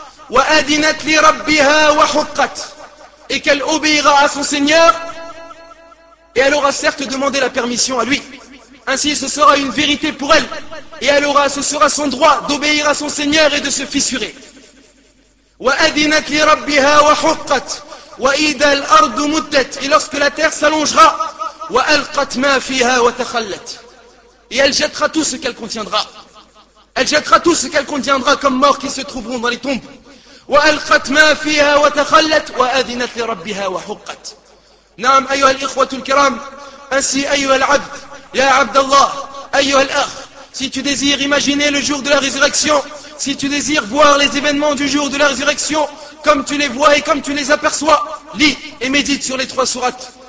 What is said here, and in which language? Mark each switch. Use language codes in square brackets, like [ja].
[ar] وَأَدِنَتْ لِرَبِّهَا وَحُقَّتْ. [fr] Et qu'elle obéira à son Seigneur, et elle aura certes demandé la permission à lui. Ainsi ce sera une vérité pour elle, et ce sera son droit d'obéir à son Seigneur et de se fissurer. [ar] وأذنت لربها وحقت وإذا الأرض مدت إلى سكلا تيغ سالونجرا وألقت ما فيها وتخلت [fr] Et elle jettera tout ce qu'elle contiendra. Elle jettera tout ce qu'elle contiendra comme morts qui se trouveront dans les tombes. [ar] وألقت ما فيها وتخلت وأذنت لربها وحقت نعم أيها الإخوة الكرام [fr] ainsi [ar] أيها العبد يا عبد الله أيها الأخ [fr] Si tu désires imaginer le jour de la résurrection, si tu désires voir les événements du jour de la résurrection, comme tu les vois et comme tu les aperçois, lis et médite sur les trois sourates.